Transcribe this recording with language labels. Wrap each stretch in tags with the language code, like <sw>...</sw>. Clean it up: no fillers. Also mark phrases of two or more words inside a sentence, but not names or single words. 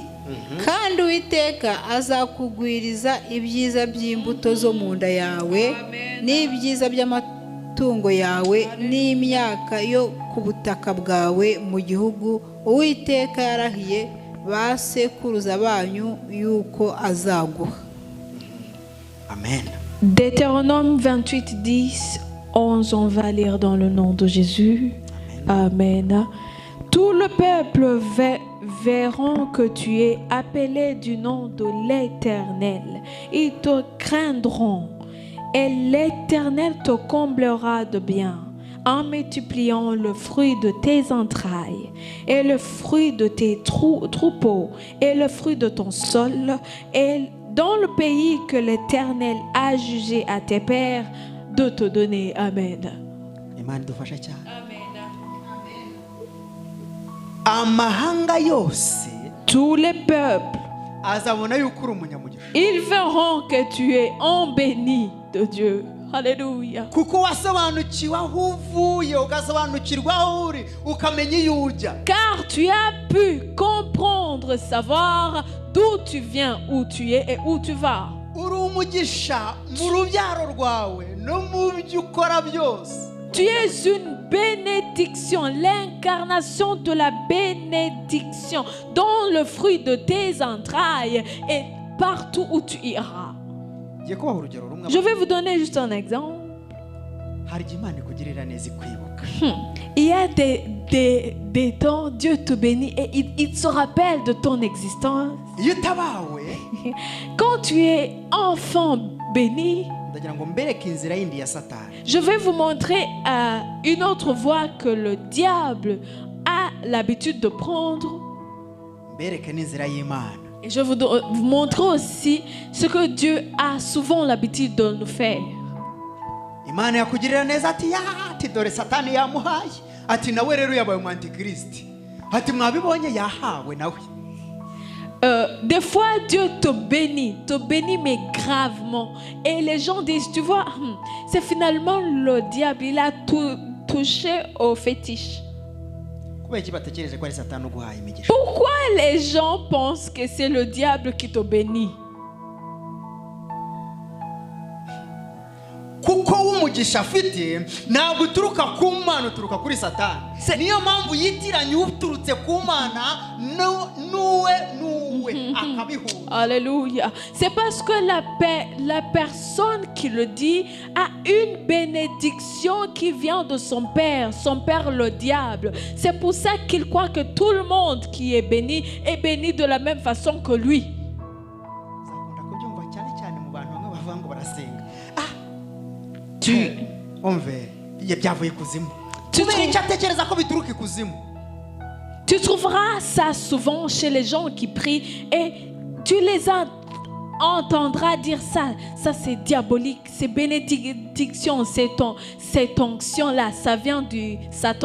<rw>Kandi Uwiteka azakugwiriza ibyiza by'imbuto zo mu nda yawe n'ibyiza by'amatungo yawe n'imyaka yo ku butaka bwawe mu gihugu Uwiteka yarahiye ba sekuruza banyu yuko azaguha. Amen.</rw> <fr>Deutéronome 28, 10, 11, on va lire dans le nom de Jésus. Amen. Tout le peuple verront que tu es appelé du nom de l'Éternel. Ils te craindront et l'Éternel te comblera de bien en multipliant le fruit de tes entrailles et le fruit de tes troupeaux et le fruit de ton sol et dans le pays que l'Éternel a jugé à tes pères de te donner. Amen.</fr> <rw>Amen. Amahanga yose,</rw> <fr>tous les peuples,</fr> <rw>azabona yuko uri umunyamugisha.</rw> <fr>Ils verront que tu es en béni de Dieu. Alléluia.</fr> <rw>Kuko wasobanukiwe aho uvuye ugasobanukirwa aho uri ukamenya iyo ujya.</rw> <fr>Car tu as pu comprendre, savoir d'où tu viens, où tu es et où tu vas.</fr> <rw>Uri umugisha mu rubyaro rwawe no mu byo ukora byose.</rw> <fr>Tu es une bénédiction, l'incarnation de la bénédiction dans le fruit de tes entrailles et partout où tu iras. Je vais vous donner juste un exemple.</fr> <rw>hari igihe Imana ikugirira neza ikwibuka.</rw> <fr>Il y a des temps, Dieu te bénit et il se rappelle de ton existence.</fr> <rw>Iyo utabawe,</rw> <fr>Quand tu es enfant béni,</fr> <rw>ndagira ngo mbereke inzira yindi ya Satani.</rw> <fr>je vais vous montrer une autre voie que le diable a l'habitude de prendre.</fr> <rw>Mbereke n'inzira y'Imana.</rw> <fr>Et je vais vous montrer aussi ce que Dieu a souvent l'habitude de nous faire.</fr> <rw>Imana yakugirira neza ati ati dore Satani yamuhaye. Ati nawe rero yabaye umwantikristi. Ati mwabibonye yahawe nawe.</rw> <fr>Des fois, Dieu te bénit mais gravement. Et les gens disent, tu vois, c'est finalement le diable, il a touché au fétiche. Pourquoi les gens pensent que c'est le diable qui te bénit?</fr> <rw>Kuko umugisha afite ntabwo uturuka ku Mana, uturuka kuri Satani. Niyo mpamvu yitiranye uturutse ku Mana nuwe akabihura. Alléluia.</rw> <fr>C'est parce que la personne qui le dit a une bénédiction qui vient de son père le diable. C'est pour ça qu'il croit que tout le monde qui est béni de la même façon que lui. Tu trouveras ça souvent chez les gens qui prient et tu les entendras dire ça c'est diabolique, c'est bénédiction, cette onction-là, ça vient du Satan.</fr>